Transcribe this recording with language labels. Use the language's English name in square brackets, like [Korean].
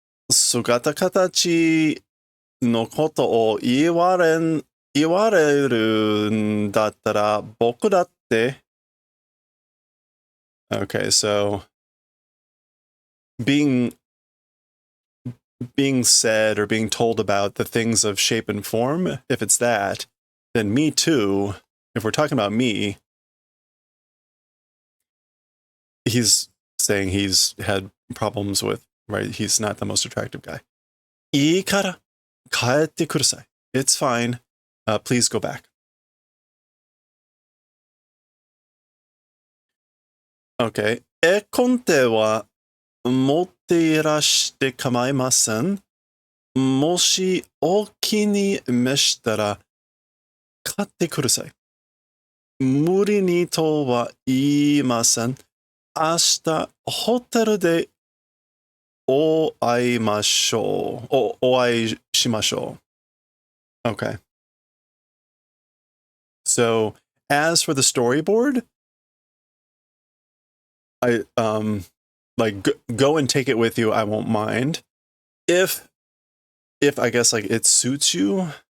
[Japanese] 姿形のことを言われるんだったら僕だって [English] Okay, so being said or being told about the things of shape and form, if it's that, then me too, if we're talking about me, he's saying he's had problems with, right? He's not the most attractive guy. [Japanese] いいから帰ってください. [English] It's fine. Please go back. Okay. [Japanese] コンテは持っていらして構いません。もしお気に召したら買ってください。無理にとは言いません。明日ホテルでお会いましょう。お会いしましょう。Okay. [English] So, as for the storyboard, I like go and take it with you. I won't mind. If I guess like it suits you.